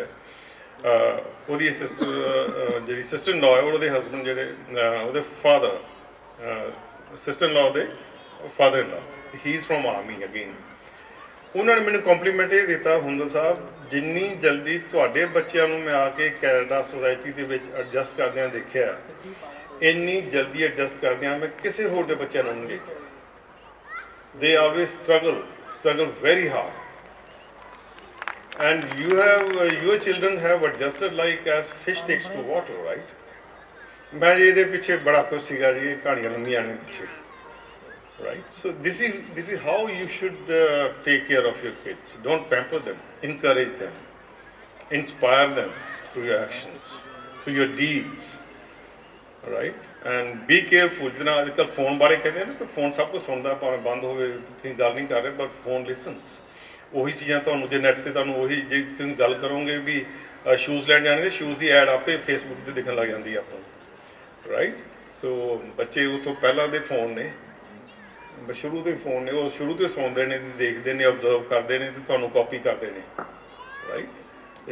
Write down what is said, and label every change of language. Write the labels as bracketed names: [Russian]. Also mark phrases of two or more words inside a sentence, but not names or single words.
[Punjabi] ਉਹਦੀ ਜਿਹੜੀ [English] sister in law [Punjabi] ਹੈ, ਉਹਦੇ ਹਸਬੈਂਡ ਜਿਹੜੇ ਉਹਦੇ ਫਾਦਰ, [English] sister in law ਦੇ father in law, he is from army again। [Punjabi] ਉਹਨਾਂ ਨੇ ਮੈਨੂੰ ਕੰਪਲੀਮੈਂਟ ਇਹ ਦਿੱਤਾ, ਹੁੰਦਲ ਸਾਹਿਬ ਜਿੰਨੀ ਜਲਦੀ ਤੁਹਾਡੇ ਬੱਚਿਆਂ ਨੂੰ ਮੈਂ ਆ ਕੇ ਕੈਨੇਡਾ ਸੋਸਾਇਟੀ ਦੇ ਵਿੱਚ ਐਡਜਸਟ ਕਰਦਿਆਂ ਦੇਖਿਆ, ਇੰਨੀ ਜਲਦੀ ਐਡਜਸਟ ਕਰਦਿਆਂ ਮੈਂ ਕਿਸੇ ਹੋਰ ਦੇ ਬੱਚਿਆਂ ਨੂੰ ਨਹੀਂ ਦੇਖਿਆ। [English] They always struggle very hard. And your children have adjusted like as fish takes to water, right? [Punjabi] मैं ਇਹਦੇ ਪਿੱਛੇ ਬੜਾ ਕੁਝ ਸੀਗਾ ਜੀ, ਕਹਾਣੀਆਂ ਲੰਮੀਆਂ ਨੇ ਪਿੱਛੇ, [English] right? So this is how you should take care of your kids. Don't pamper them, encourage them, inspire them through your actions, through your deeds, right? and be careful. [Punjabi] ਜਿਹਨਾਂ ਅੱਜ ਕੱਲ੍ਹ ਫੋਨ ਬਾਰੇ ਕਹਿੰਦੇ ਨਾ ਕਿ ਫੋਨ ਸਭ ਕੁਝ ਸੁਣਦਾ, ਭਾਵੇਂ ਬੰਦ ਹੋਵੇ, ਤੁਸੀਂ ਗੱਲ ਨਹੀਂ ਕਰ ਰਹੇ, [English] but phone listens. [Punjabi] ਉਹੀ ਚੀਜ਼ਾਂ ਤੁਹਾਨੂੰ ਜੇ ਨੈੱਟ 'ਤੇ ਤੁਹਾਨੂੰ ਉਹੀ ਜੇ ਤੁਸੀਂ ਗੱਲ ਕਰੋਗੇ ਵੀ ਸ਼ੂਜ਼ ਲੈਣ ਜਾਣੇ, ਸ਼ੂਜ਼ ਦੀ ਐਡ ਆਪੇ ਫੇਸਬੁੱਕ 'ਤੇ ਦਿਖਣ ਲੱਗ ਜਾਂਦੀ ਆਪਾਂ ਨੂੰ, ਰਾਈਟ? ਸੋ ਬੱਚੇ ਉਹ ਤੋਂ ਪਹਿਲਾਂ ਦੇ ਫੋਨ ਨੇ, ਸ਼ੁਰੂ ਤੋਂ ਹੀ ਫੋਨ ਨੇ, ਉਹ ਸ਼ੁਰੂ ਤੋਂ ਸੁਣਦੇ ਨੇ, ਦੇਖਦੇ ਨੇ, ਓਬਜ਼ਰਵ ਕਰਦੇ ਨੇ ਅਤੇ ਤੁਹਾਨੂੰ ਕਾਪੀ ਕਰਦੇ ਨੇ, ਰਾਈਟ?